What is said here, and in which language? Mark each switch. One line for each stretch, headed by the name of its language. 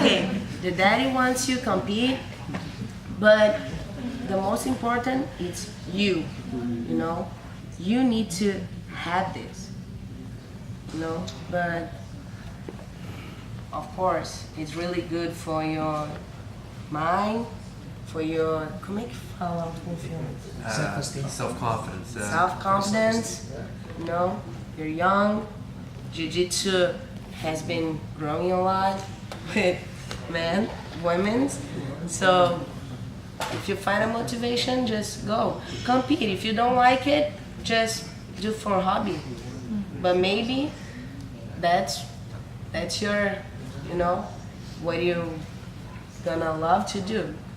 English: Okay, the daddy wants you to compete, but the most important is you. You know, you need to have this. You know, but of course, it's really good for your mind, for your.
Portuguese: Como é que fala autoconfiança?
English: Self-esteem. Self-confidence. Self-confidence, you know, you're young. Jiu-Jitsu has been growing a lot with men, women. So if you find a motivation, just go. Compete. If you don't like it, just do for hobby. But maybe that's your, you know, what you gonna love to do.